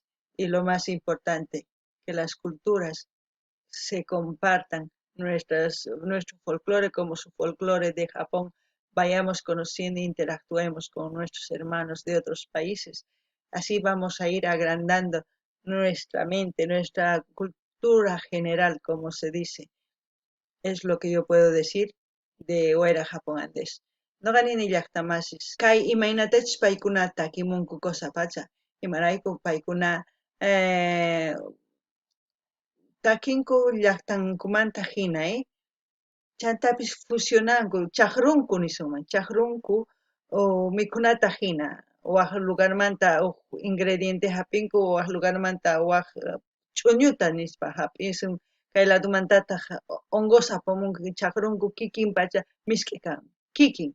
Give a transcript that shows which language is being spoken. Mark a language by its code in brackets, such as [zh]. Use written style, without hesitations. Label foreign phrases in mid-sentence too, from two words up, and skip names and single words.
[es] Y lo más importante, que las culturas se compartan nuestro folclore como su folclore de Japón, vayamos conociendo e interactuemos con nuestros hermanos de otros países. Así vamos a ir agrandando nuestra mente, nuestra cultura general, como se dice. Es lo que yo puedo decir de Oera Japón antes. [qu] No ganini llaqtamasis. Kay imaynatach paykunata kimunku cosa pacha. Imarayku paykuna takinku llaqtankumanta hina, chantapis fusionanku, chaqrunku nisuman, chaqrunku mikhunata hina, waq lugarmanta ingrediente hapinku, waq lugarmanta waq ch'uñuta nispa hap'isun, kay ladomantataq hongos apamunku, chaqrunku kikin pacha misk'i kan, kikin.